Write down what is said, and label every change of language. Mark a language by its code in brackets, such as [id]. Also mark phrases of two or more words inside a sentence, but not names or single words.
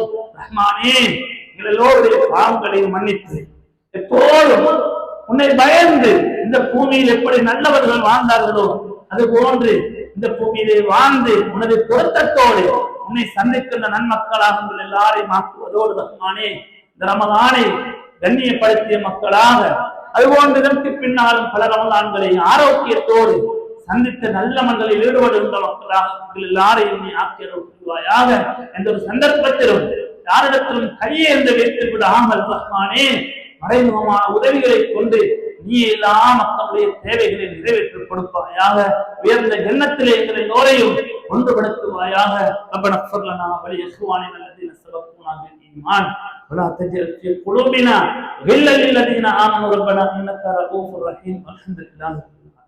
[ta] ரஹ்மானே, எல்லோருடைய பாவங்களை மன்னித்து எப்போதும் உன்னை பயந்து இந்த பூமியில் எப்படி நல்லவர்கள் வாழ்ந்தார்களோ அது போன்று இந்த பூமியிலே வாழ்ந்து உனது பொருத்தத்தோடு உன்னை சந்திக்கின்ற நன்மக்களாக உங்கள் எல்லாரையும் ஆக்குவதோடு ரஹ்மானே, இந்த ரமலானை கண்ணியப்படுத்திய மக்களாக, அதுபோன்று இதற்கு பின்னாலும் பல ரமலான்களை ஆரோக்கியத்தோடு சந்தித்த நல்ல மண்டலில் ஈடுபடுகின்ற மக்களாக உங்கள் எல்லாரையும் நீ ஆக்கியவாயாக. எந்த ஒரு சந்தர்ப்பத்திலும் யாரிடத்திலும் கையேந்து வைத்து விடாமல் ரஹ்மானே, மறைமுகமான உதவிகளை கொண்டு நீ எல்லா மக்களுடைய தேவைகளை நிறைவேற்றிக் கொடுப்பாயாக. உயர்ந்த ஜன்னத்திலே எங்களை எல்லோரையும் ஒன்றுபடுத்துவாயாக. [ar] ربنا اغفر لنا ولإخواننا الذين سبقونا بالإيمان ولا تجعل في قلوبنا غلا للذين آمنوا ربنا إنك رؤوف رحيم. الحمد لله.